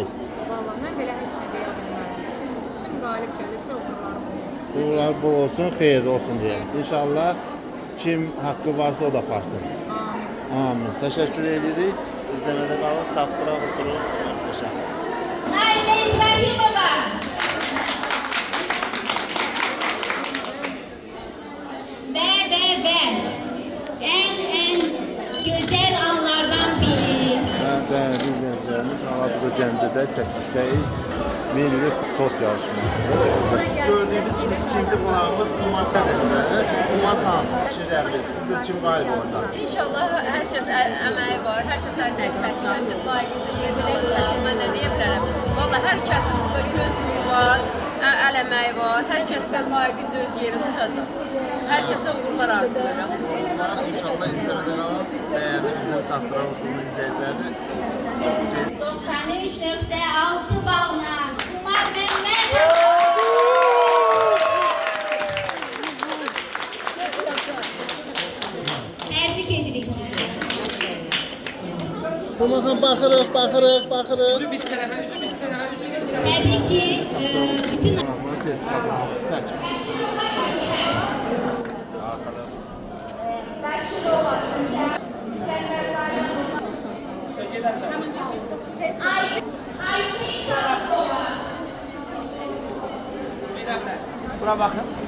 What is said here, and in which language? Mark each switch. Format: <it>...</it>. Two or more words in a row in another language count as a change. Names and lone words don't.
<az>Vallahi mən belə heç nə deyə bilmərəm. Kim qalib gəlirsə uğurlar olsun. Uğurlar bol olsun, xeyirli olsun deyə. İnşallah kim haqqı varsa o da aparsın. Amin. Amin. Təşəkkür edirik. İzləmədə qalın.</az> <tr>Safranbolu turu möhtəşəm. Naile İbrahimova. Ve en güzel anlardan biri. Değerli izleyicilerimiz,</tr> <az>hal-hazırda Gəncədə çəkilişdəyik. Milli tort yarışmasıdır. Gördüyünüz kimi ikinci qonağımız Umar Xanımdır. Umar xanım, fikirləriniz, sizdə kim qalib olacaq? İnşallah hər kəs əməyi var, hər kəs əziyyət çəkir, hər kəs layiqincə yerini alacaq. Mən nə deyə bilərəm? Vallahi hər kəsin burada göz nuru var, əl əməyi var, hər kəsdən layiqincə öz yerini tutacaq. Hər kəsə uğurlar arzulayıram. Uğurlar, inşallah izləmədə qalın. Değerli bizim Safranbolu turu izləyiciləri. 93.6 balla Umar Mehmet.</az> <tr>Tebrik ederiz sizi. Bakın baxırıq. Tebrik ki bütün</tr> <az>Sertifikatını çək.</az> <tr>Bura bakın.</tr>